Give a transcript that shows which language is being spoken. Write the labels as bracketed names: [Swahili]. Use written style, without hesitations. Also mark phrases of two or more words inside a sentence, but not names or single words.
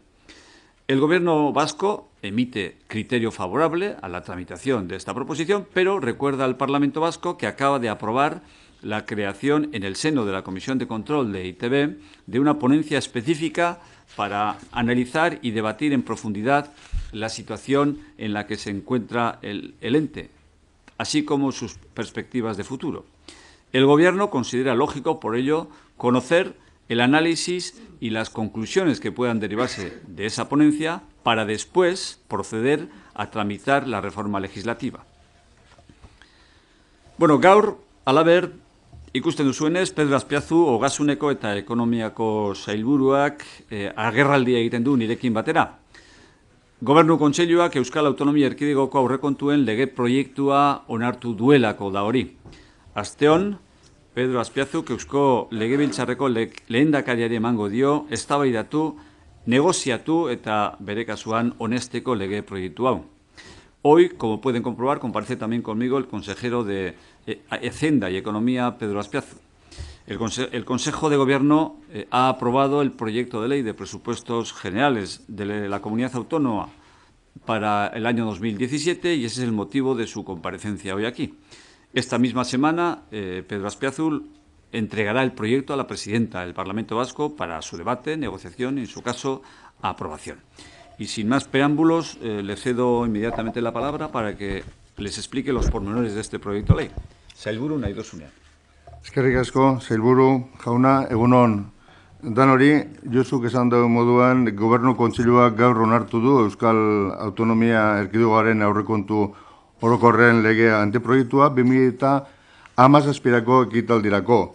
[Spanish] El Gobierno vasco emite criterio favorable a la tramitación de esta proposición, pero recuerda al Parlamento vasco que acaba de aprobar la creación en el seno de la Comisión de Control de EITB de una ponencia específica para analizar y debatir en profundidad la situación en la que se encuentra el ente, así como sus perspectivas de futuro. El Gobierno considera lógico, por ello, conocer el análisis y las conclusiones que puedan derivarse de esa ponencia para después proceder a tramitar la reforma legislativa. [Basque] Bueno, gaur, halaber, ikusten duzuenez, Pedro Azpiazu, Ogasuneko eta Ekonomiako sailburuak agerraldia egiten du nirekin batera. Gobernu Kontseiluak Euskal Autonomia Erkidegoko aurrekontuen lege proiektua onartu duelako da hori. Asteon, Pedro Azpiazuk Eusko Legebiltzarreko lehendakariari emango dio eztabaidatu, negoziatu eta bere kasuan onesteko lege proiektu hau. [Spanish] Hoy, como pueden comprobar, comparece también conmigo el consejero de Hacienda y Economía, Pedro Azpiazu. El Consejo de Gobierno ha aprobado el proyecto de ley de presupuestos generales de la comunidad autónoma para el año 2017 y ese es el motivo de su comparecencia hoy aquí. Esta misma semana, Pedro Azpiazu entregará el proyecto a la presidenta del Parlamento Vasco para su debate, negociación y, en su caso, aprobación. Y sin más preámbulos, le cedo inmediatamente la palabra para que les explique los pormenores de este proyecto de ley. [Basque] Sailburu, nahi dozunean. Eskerrik asko, sailburu jauna, egunon danori, Josuk esan dago moduan, Gobernu Kontseiluak gaur onartu du Euskal Autonomia Erkidegoaren aurrekontu orokorren legea anteproiektua 2017ko ekitaldirako.